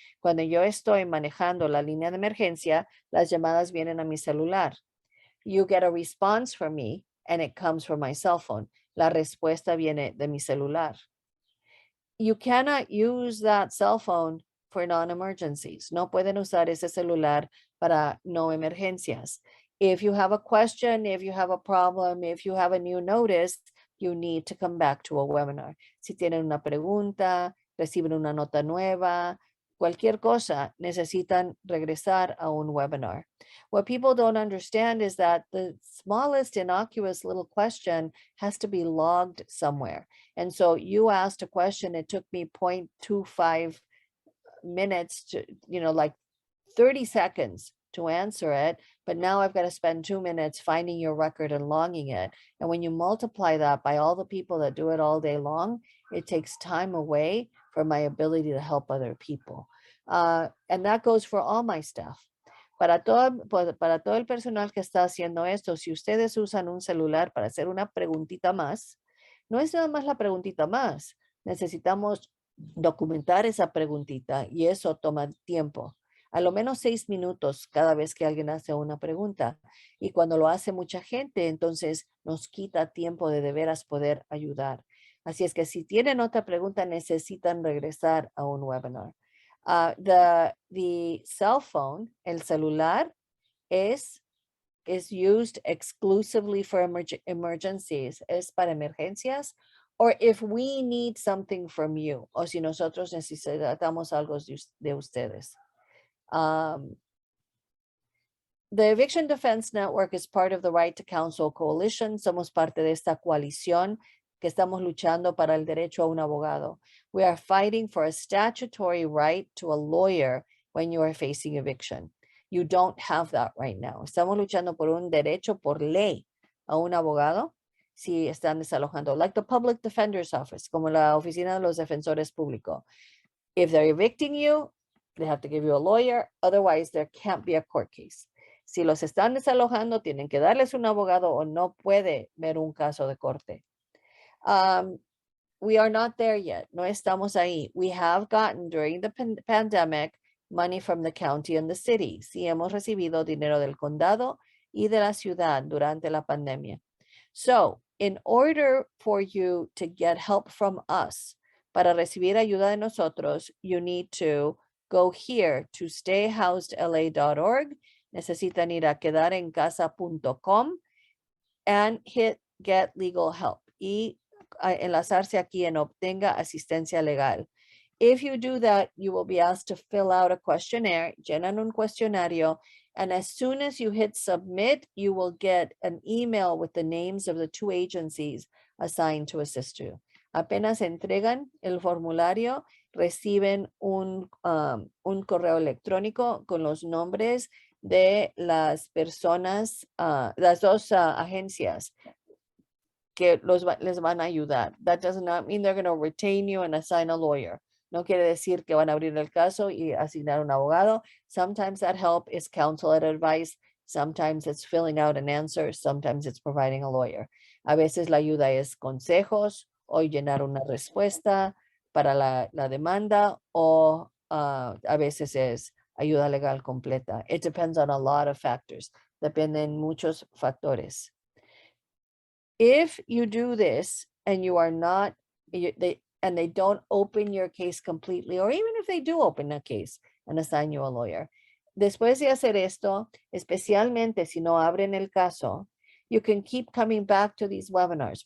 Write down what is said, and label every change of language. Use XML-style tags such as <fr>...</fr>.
<es>Cuando yo estoy manejando la línea de emergencia, las llamadas vienen a mi celular.</es> <en>You get a response from me and it comes from my cell phone.</en> <es>La respuesta viene de mi celular.</es> <en>You cannot use that cell phone for non-emergencies.</en> <es>No pueden usar ese celular para no emergencias.</es> <en>If you have a question, if you have a problem, if you have a new notice, you need to come back to a webinar.</en> <es>Si tienen una pregunta, reciben una nota nueva, cualquier cosa, necesitan regresar a un webinar.</es> <en>What people don't understand is that the smallest innocuous little question has to be logged somewhere. And so you asked a question, it took me 0.25 minutes to, like 30 seconds to answer it, but now I've got to spend 2 minutes finding your record and logging it. And when you multiply that by all the people that do it all day long, it takes time away from my ability to help other people. And that goes for all my staff.</en> <es>Para todo el personal que está haciendo esto, si ustedes usan un celular para hacer una preguntita más, no es nada más la preguntita más. Necesitamos documentar esa preguntita y eso toma tiempo. A lo menos 6 minutos cada vez que alguien hace una pregunta. Y cuando lo hace mucha gente, entonces nos quita tiempo de veras poder ayudar. Así es que si tienen otra pregunta, necesitan regresar a un webinar.</es> <en>The cell phone,</en> <es>el celular,</es> <en>is used exclusively for emergencies.</en> <es>Es para emergencias.</es> <en>Or if we need something from you.</en> <es>O si nosotros necesitamos algo de ustedes.</es> <en>The Eviction Defense Network is part of the Right to Counsel Coalition.</en> <es>Somos parte de esta coalición que estamos luchando para el derecho a un abogado.</es> <en>We are fighting for a statutory right to a lawyer when you are facing eviction. You don't have that right now.</en> <es>Estamos luchando por un derecho por ley a un abogado si están desalojando,</es> <en>like the Public Defender's Office,</en> <es>como la Oficina de los Defensores Públicos.</es> <en>If they're evicting you, they have to give you a lawyer. Otherwise, there can't be a court case.</en> <es>Si los están desalojando, tienen que darles un abogado o no puede ver un caso de corte.</es> <en>We are not there yet.</en> <es>No estamos ahí.</es> <en>We have gotten during the pandemic money from the county and the city.</en> <es>Sí hemos recibido dinero del condado y de la ciudad durante la pandemia.</es> <en>So, in order for you to get help from us,</en> <es>para recibir ayuda de nosotros,</es> <en>you need to go here to stayhousedla.org.</en> <es>Necesitan ir a quedarencasa.com</es> <en>and hit get legal help</en> <es>y enlazarse aquí en obtenga asistencia legal.</es> <en>If you do that, you will be asked to fill out a questionnaire,</en> <es>llenan un cuestionario,</es> <en>and as soon as you hit submit, you will get an email with the names of the 2 agencies assigned to assist you.</en> <es>Apenas entregan el formulario, reciben un correo electrónico con los nombres de las personas, las 2 agencias que les van a ayudar.</es> <en>That does not mean they're going to retain you and assign a lawyer.</en> <es>No quiere decir que van a abrir el caso y asignar un abogado.</es> <en>Sometimes that help is counsel and advice. Sometimes it's filling out an answer. Sometimes it's providing a lawyer.</en> <es>A veces la ayuda es consejos o llenar una respuesta para la demanda o a veces es ayuda legal completa.</es> <en>It depends on a lot of factors.</en> <es>Dependen muchos factores.</es> <en>If you do this and you are not, and they don't open your case completely, or even if they do open a case and assign you a lawyer,</en> <es>después de hacer esto, especialmente si no abren el caso,</es> <en>you can keep coming back to these webinars.</en>